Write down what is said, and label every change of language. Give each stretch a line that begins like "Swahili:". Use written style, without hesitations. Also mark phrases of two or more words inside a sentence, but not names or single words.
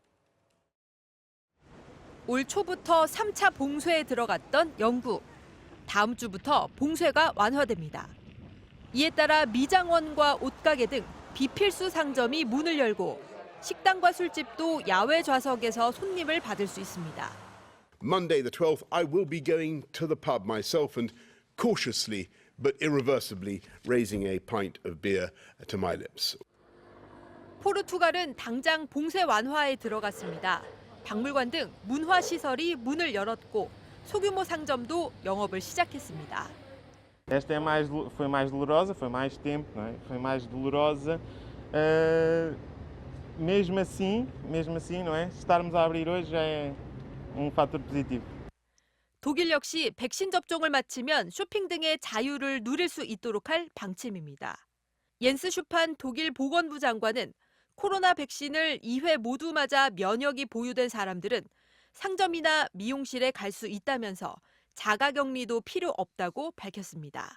Korean: 올 초부터 3차 봉쇄에 들어갔던 영국. 다음 주부터 봉쇄가 완화됩니다. 이에 따라 미장원과 옷가게 등 비필수 상점이 문을 열고 식당과 술집도 야외 좌석에서 손님을 받을 수 있습니다.
English: Monday the 12th, I will be going to the pub myself and cautiously but irreversibly raising a pint of beer to my lips.
Korean: 포르투갈은 당장 봉쇄 완화에 들어갔습니다. 박물관 등 문화시설이 문을 열었고 소규모 상점도 영업을 시작했습니다.
Portuguese: Esta foi mais dolorosa, foi mais tempo, não é? Foi mais dolorosa. Mesmo assim, não é? Estarmos a abrir hoje já é fator positivo.
Korean: 독일 역시 백신 접종을 마치면 쇼핑 등의 자유를 누릴 수 있도록 할 방침입니다. 옌스 슈판 독일 보건부 장관은 코로나 백신을 2회 모두 맞아 면역이 보유된 사람들은 상점이나 미용실에 갈 수 있다면서 자가격리도 필요 없다고 밝혔습니다.